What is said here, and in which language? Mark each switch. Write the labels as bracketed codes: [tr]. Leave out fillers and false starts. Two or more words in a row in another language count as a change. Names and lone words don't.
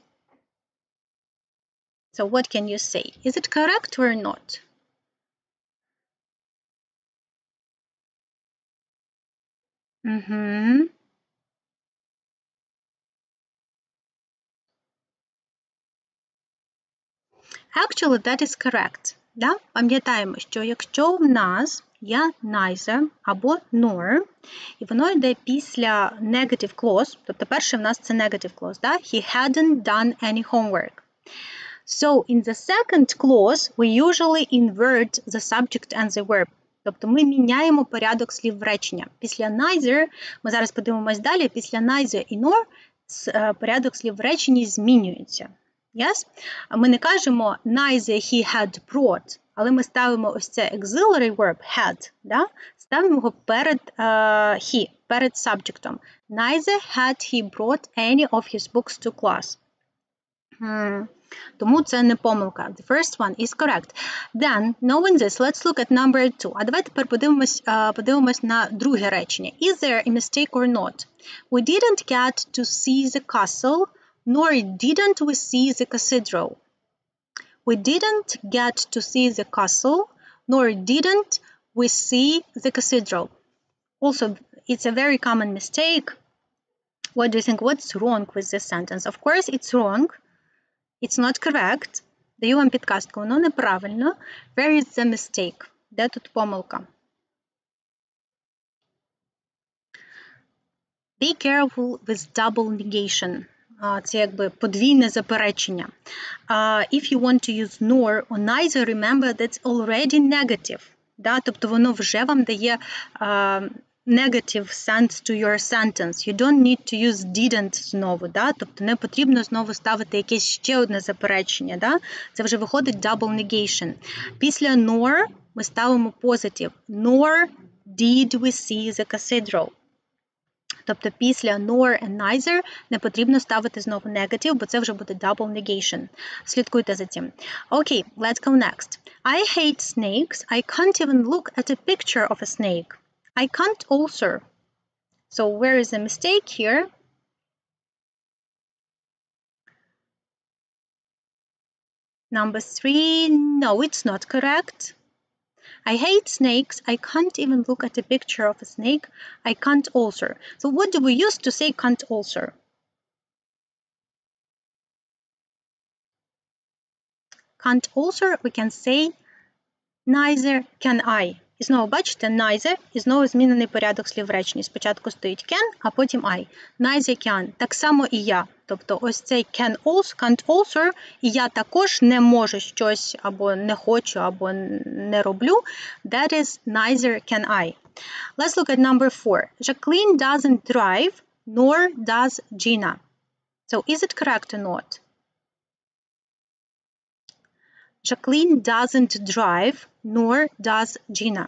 [en] So what can you say? Is it correct or not? Actually, that is correct. [uk] Да? Пам'ятаємо, що якщо в нас є neither або nor, і воно йде після [en] negative clause, [uk] тобто перше в нас це [en] negative clause, [uk] да? [en] He hadn't done any homework. So, in the second clause, we usually invert the subject and the verb. [uk] Тобто ми міняємо порядок слів в речення. Після neither, ми зараз подивимось далі, після neither і nor порядок слів в реченні змінюється. Yes? Ми не кажемо [en] neither he had brought, [uk] але ми ставимо ось це [en] auxiliary verb had, [uk] да? Ставимо його перед he, перед subjectом. [en] Neither had he brought any of his books to class. [uk] Тому це не помилка. [en] The first one is correct. Then, knowing this, let's look at number 2. [uk] А давайте тепер подивимось на друге речення. [en] Is there a mistake or not? We didn't get to see the castle, nor didn't we see the cathedral. We didn't get to see the castle, nor didn't we see the cathedral. Also, it's a very common mistake. What do you think? What's wrong with this sentence? Of course, it's wrong. It's not correct. [uk] Даю вам підказку, воно неправильно. [en] Where is the mistake? [uk] Де тут помилка? [en] Be careful with double negation. [uk] Це якби подвійне заперечення. [en] If you want to use nor or neither, remember that's already negative. [uk] Да? Тобто воно вже вам дає [en] negative sense to your sentence. You don't need to use didn't [uk] знову. Да? Тобто не потрібно знову ставити якесь ще одне заперечення. Да? Це вже виходить [en] double negation. [uk] Після nor ми ставимо positive. [en] Nor did we see the cathedral. [uk] Тобто після [en] nor and neither [uk] не потрібно ставити знову negative, бо це вже буде [en] double negation. [uk] Слідкуйте за цим. [en] Okay, let's go next. I hate snakes. I can't even look at a picture of a snake. I can't also. So where is the mistake here? Number 3, no, it's not correct. I hate snakes. I can't even look at a picture of a snake. I can't also. So what do we use to say can't also? Can't also, we can say neither can I. [uk] І знову, бачите, neither, і знову змінений порядок слів в реченні. Спочатку стоїть can, а потім I. [en] Neither can. [uk] Так само і я. Тобто ось цей [en] can also, can't also, [uk] і я також не можу щось, або не хочу, або не роблю. [en] That is neither can I. Let's look at number 4. Jacqueline doesn't drive, nor does Gina. So is it correct or not? Jacqueline doesn't drive, nor does Gina.